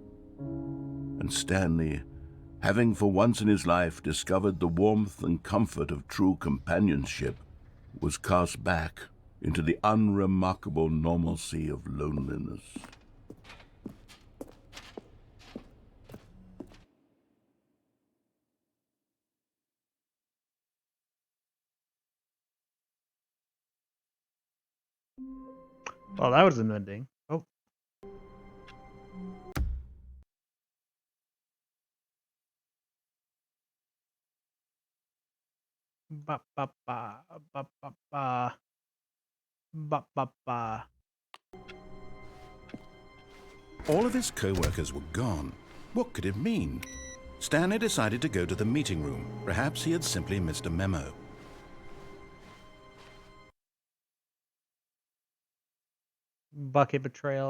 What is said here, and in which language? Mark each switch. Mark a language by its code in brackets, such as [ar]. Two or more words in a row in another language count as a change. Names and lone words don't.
[en] And Stanley, having for once in his life discovered the warmth and comfort of true companionship, was cast back into the unremarkable normalcy of loneliness. Well, that was an ending. Oh. Ba ba ba ba ba ba ba ba ba. All of his co-workers were gone. What could it mean? Stanley decided to go to the meeting room. Perhaps he had simply missed a memo. Bucket betrayal.